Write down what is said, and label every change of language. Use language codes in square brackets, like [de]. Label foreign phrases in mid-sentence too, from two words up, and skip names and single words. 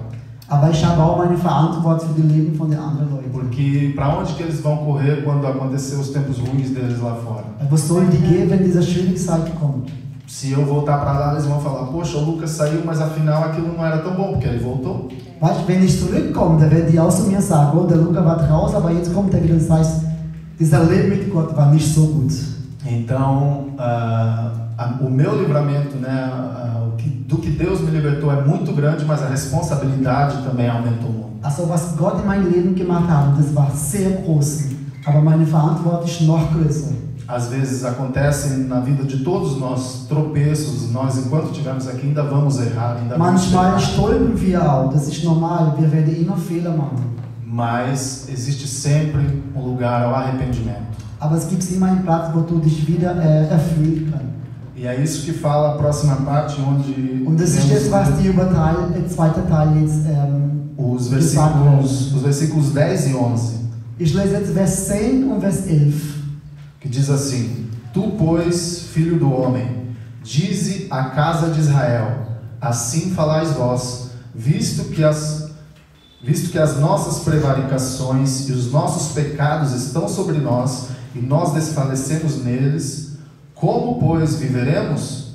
[de] Aber ich habe auch meine Verantwortung für das Leben von den anderen Leuten. [pt] Porque para onde que eles vão correr quando acontecer os tempos ruins deles lá fora? [de] Wo sollen die gehen, wenn diese Schwierigkeit kommt? [pt] Se eu voltar para lá, eles vão falar, poxa, o Lucas saiu, mas afinal aquilo não era tão bom, porque ele voltou. [de] Weißt du, wenn ich zurückkomme, dann werden die auch zu mir sagen, oh, der Luca war draußen, aber jetzt kommt er wieder und sagt, dieser Leben mit Gott war nicht so gut. [pt] Então, o meu livramento, né, do que Deus me libertou é muito grande, mas a responsabilidade também aumentou muito. [de] Also was Gott in meinem Leben gemacht hat, das war sehr groß, aber meine Verantwortung ist noch größer. [pt] Às vezes acontecem na vida de todos nós tropeços, nós enquanto estivermos aqui ainda vamos errar, ainda vamos [de] Manchmal [pt] errar. [de] stolpern wir auch, das ist normal, wir werden immer Fehler machen. [pt] Mas existe sempre um lugar ao arrependimento. [de] Aber es gibt immer einen Platz, wo du dich wieder erfüllen kannst. [pt] E é isso que fala a próxima parte, onde [de] Und das ist jetzt, was die zweite Teil jetzt [pt] os [de] gesagt wird. [pt] versículos 10 e 11, [de] Ich lese jetzt Vers 10 und Vers 11. [pt] que diz assim: Tu, pois, filho do homem, dize à casa de Israel, assim falais vós, visto que as nossas prevaricações e os nossos pecados estão sobre nós, e nós desfalecemos neles, como, pois, viveremos?